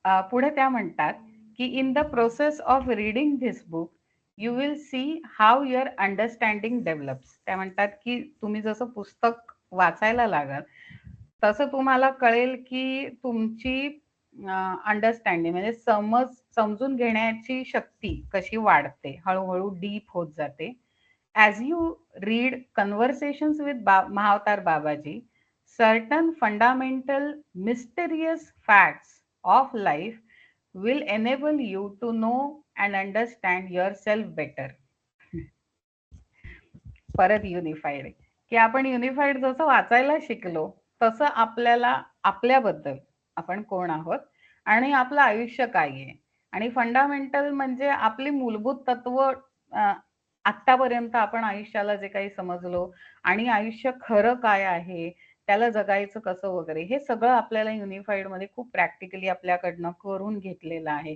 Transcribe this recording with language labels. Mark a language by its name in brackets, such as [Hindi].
[Marathi] पुढे त्या म्हणतात, की [English] In the process of reading this book, you will see how your understanding develops. [Marathi] त्या म्हणतात, की तुम्ही जसं पुस्तक वाचायला लागाल, तसं तुम्हाला कळेल, की तुमची अंडरस्टँडिंग म्हणजे समजून घेण्याची शक्ती कशी वाढते, हळू डीप होत जाते. [English] As you read Conversations with Mahavtar Babaji, certain fundamental mysterious facts of life will enable you to know and understand yourself better. [Marathi] परत युनिफाईड आहे, की आपण युनिफाईड जसं वाचायला शिकलो, तसं आपल्याला आपल्याबद्दल आपण कोण आहोत आणि आपलं आयुष्य काय आहे आणि फंडामेंटल म्हणजे आपली मूलभूत तत्व आत्तापर्यंत आपण आयुष्याला जे काही समजलो आणि आयुष्य खरं काय आहे, त्याला जगायचं कसं वगैरे, हे सगळं आपल्याला युनिफाईडमध्ये खूप प्रॅक्टिकली आपल्याकडनं करून घेतलेलं आहे.